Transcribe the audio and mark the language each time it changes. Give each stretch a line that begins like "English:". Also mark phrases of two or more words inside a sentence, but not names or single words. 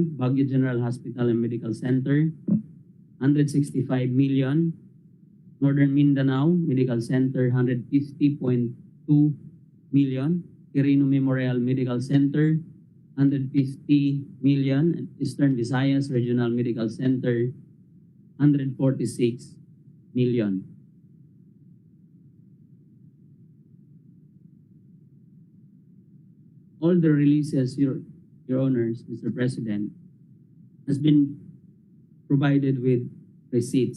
English: Baguio General Hospital and Medical Center 165 million. Northern Mindanao Medical Center 150.2 million. Quirino Memorial Medical Center 150 million. Eastern Visayas Regional Medical Center 146 million. All the releases, Your Honors, Mr. President, has been provided with receipts.